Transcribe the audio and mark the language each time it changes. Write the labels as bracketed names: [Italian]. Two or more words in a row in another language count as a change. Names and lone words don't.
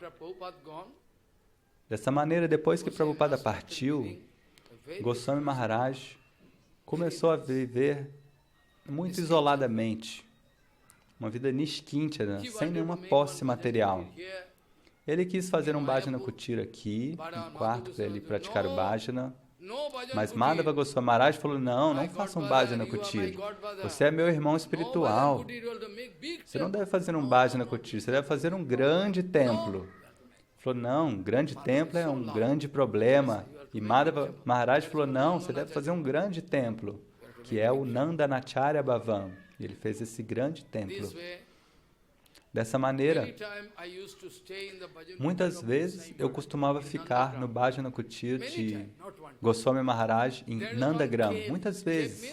[Portuguese] Dessa maneira, depois que Prabhupada partiu, Goswami Maharaj começou a viver muito isoladamente. Uma vida nishkinchana, sem nenhuma posse material. Ele quis fazer um [Sanskrit] bhajana kutir [Portuguese] aqui, um quarto para ele praticar o bhajana. Mas Madhava Goswami Maharaj falou, não faça um [Sanskrit] bhajana kutir. [Portuguese] Você é meu irmão espiritual. Você não deve fazer um [Sanskrit] bhajana kutir, [Portuguese] você deve fazer um grande templo. Falou, não, um grande templo é um grande problema. E Madhava Maharaj falou, não, você deve fazer um grande templo, que é o Nandanacharya Bhavan. E ele fez esse grande templo. Dessa maneira, muitas vezes eu costumava ficar no [Sanskrit] Bhajana Kutir [Portuguese] de Goswami Maharaj em Nandagram, muitas vezes.